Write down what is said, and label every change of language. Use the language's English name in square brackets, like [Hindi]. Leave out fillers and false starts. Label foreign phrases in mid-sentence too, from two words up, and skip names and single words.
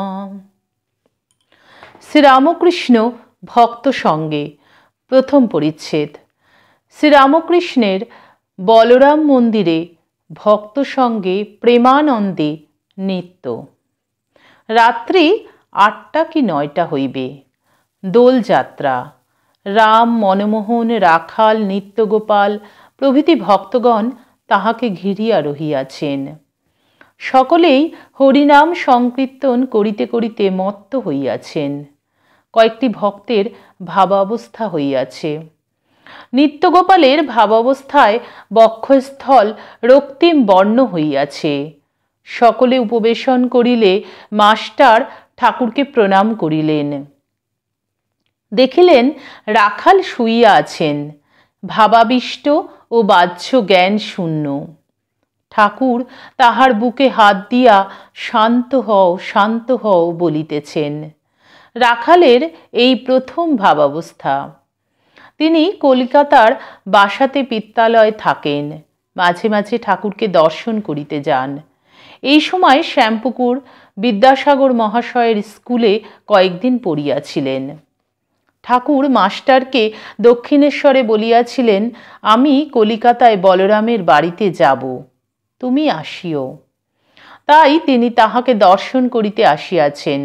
[Bangla] শ্রীরামকৃষ্ণ ভক্ত সঙ্গে প্রথম পরিচ্ছেদ। শ্রীরামকৃষ্ণের বলরাম মন্দিরে ভক্ত সঙ্গে প্রেমানন্দে নৃত্য। রাত্রি ৮টা কি ৯টা হইবে। দোল যাত্রা। রাম মনমোহন রাখাল নিত্যগোপাল প্রভৃতি ভক্তগণ তাহাকে ঘিরিয়া রহিয়াছেন। সকলেই হরিনাম সংকীর্তন করিতে করিতে মত্ত হইয়াছেন। কয়েকটি ভক্তের ভাবাবস্থা হইয়াছে। নিত্যগোপালের ভাবাবস্থায় বক্ষস্থল রক্তিম বর্ণ হইয়াছে। সকলে উপবেশন করিলে মাস্টার ঠাকুরকে প্রণাম করিলেন। দেখিলেন রাখাল শুইয়া আছেন, ভাবাবিষ্ট ও বাহ্য জ্ঞান শূন্য। ঠাকুর তাহার বুকে হাত দিয়া শান্ত হও বলিতেছেন। রাখালের এই প্রথম ভাবাবস্থা। তিনি কলিকাতার বাসাতে পিত্রালয়ে থাকেন। মাঝে মাঝে ঠাকুরকে দর্শন করিতে যান। এই সময় শ্যামপুকুর বিদ্যাসাগর মহাশয়ের স্কুলে কয়েকদিন পড়িয়াছিলেন। ঠাকুর মাস্টারকে দক্ষিণেশ্বরে বলিয়াছিলেন, আমি কলিকাতায় বলরামের বাড়িতে যাব, তুমি আসিও। তাই তিনি তাহাকে দর্শন করিতে আসিয়াছেন।